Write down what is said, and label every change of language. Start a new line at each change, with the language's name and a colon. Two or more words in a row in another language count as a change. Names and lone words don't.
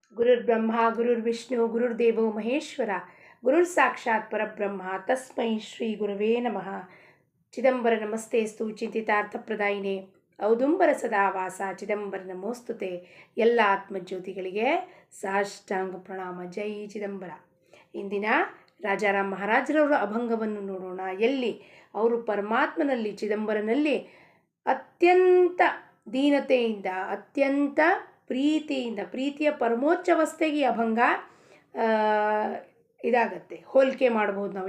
Sanskrit: ಗುರುರ್ಬ್ರಹ್ಮ ಗುರುರ್ವಿಷ್ಣು ಗುರುರ್ದೇವೋ ಮಹೇಶ್ವರ ಗುರುರ್ ಸಾಕ್ಷಾತ್ ಪರಬ್ರಹ್ಮ ತಸ್ಮೈ ಶ್ರೀ ಗುರುವೇ ನಮಃ. ಚಿದಂಬರ ನಮಸ್ತೇಸ್ತು ಚಿಂತಿತಾರ್ಥಪ್ರದಾಯಿನೇ ಔದುಂಬರ ಸದಾವಾಸ ಚಿದಂಬರ ನಮೋಸ್ತುತೆ.
Kannada: ಎಲ್ಲ ಆತ್ಮಜ್ಯೋತಿಗಳಿಗೆ ಸಾಷ್ಟಾಂಗ ಪ್ರಣಾಮ. ಜೈ ಚಿದಂಬರ. ಇಂದಿನ ರಾಜಾರಾಮ್ ಮಹಾರಾಜರವರ ಅಭಂಗವನ್ನು ನೋಡೋಣ. ಎಲ್ಲಿ ಅವರು ಪರಮಾತ್ಮನಲ್ಲಿ ಚಿದಂಬರನಲ್ಲಿ ಅತ್ಯಂತ ದೀನತೆಯಿಂದ ಅತ್ಯಂತ ಪ್ರೀತಿಯಿಂದ ಪ್ರೀತಿಯ ಪರಮೋಚ್ಚವಸ್ಥೆಗೆ ಅಭಂಗ ಇದಾಗತ್ತೆ, ಹೋಲಿಕೆ ಮಾಡ್ಬೋದು ನಾವು.